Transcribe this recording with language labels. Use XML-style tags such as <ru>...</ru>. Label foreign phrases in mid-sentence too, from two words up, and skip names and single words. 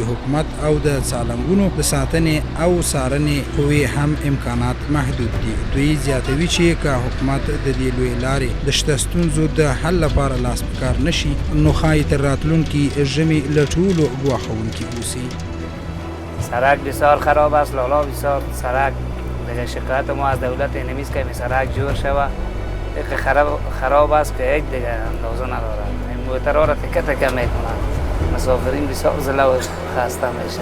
<ps>حکومت او د سالنګونو د ساتنې او څارنې قوې هم امکانات محدود دي. دوی زیاتوي چې که حکومت د دې لویې لارې د شته ستونزو د حل لپاره لاس په کار نشي نو ښایي تر راتلونکي ژمي له ټولو ګواښونکي اوسي.</ps> <fa>سرک بسیار خراب است، لالا بسیار سرک دیگه شکایت ما از دولت اینمیست که سرک جور شوه خراب است که هیچ دیگه اندازه نداره. این موترها را تکه تکه میکنن، مسافرین بسیار زله و خسته میشه.</fa>